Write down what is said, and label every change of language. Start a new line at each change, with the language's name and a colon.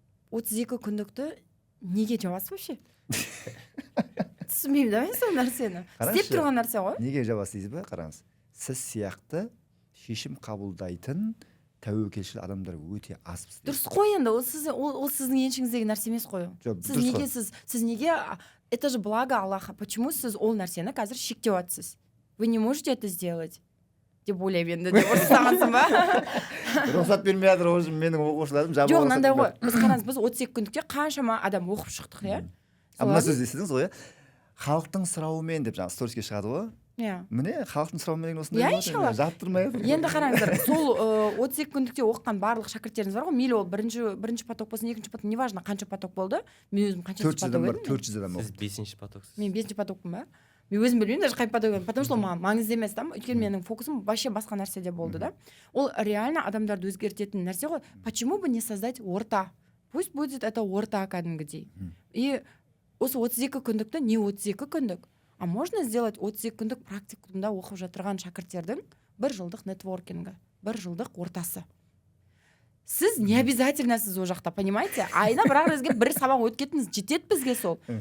Kazakh: 32 күндікті неге жабасыз вообще? Түсінбеймін да мен сол нәрсені. Істеп тұрған нәрсе ғой. Неге жабасыз дейсіз ба? Қараңыз. Сіз сияқты шешім қабылдайтын тәуекелшіл адамдар өте аз бізде. Дұрыс қой енді, ол сіздің еншіңіздегі нәрсе емес қой. Сіз неге
Russian: это же благо Аллаха. Почему
Kazakh: сіз ол нәрсені қазір шектеп жатсыз?
Russian: Вы не можете это сделать?
Kazakh: Деп ойлаймын енді, деп ұрсағансың ба? Рұқсат бермей жатыр, уже менің оқушыларым жабылып. Жоқ, мынандай ғой. Біз қараңыз, біз 32 күндікте қаншама адам оқып шықтық, иә? Мына сөзді естідіңіз ғой, иә? Халықтың сұрауымен деп жаңа сториске шығады ғой. Иә. Міне, халықтың сұрауымен деген осындай болады. Жаптырмай жатыр. Енді қараңыздар, сол 32 күндікте оқыған барлық шәкірттеріңіз бар ғой, мейлі ол бірінші поток болсын, екінші поток, неважно қанша поток болды. Мен өзім қаншасы поток едім. 400 адам. Сіз 5-ші потоксыз. Мен 5-ші потокпын ба? Мен өзім білмеймін даже қай поток едім,
Russian: потому что
Kazakh: ол маған маңызды емес та, өйткені менің фокусым вообще басқа нәрседе болды да. Ол реально адамдарды өзгертетін нәрсе ғой.
Russian: Почему бы не создать орта? Пусть будет это орта
Kazakh: кәдімгідей. И осы 32 күндікті не 32 күндік,
Russian: а можно сделать
Kazakh: 32 күндік практикумда оқып жатырған шәкірттердің 1 жылдық нетворкингі, 1 жылдық ортасы. Сіз
Russian: не обязательно
Kazakh: сіз о жақта,
Russian: понимаете?
Kazakh: Айына бірақ резге бір сабақ өткетіңіз, жетеді бізге сол.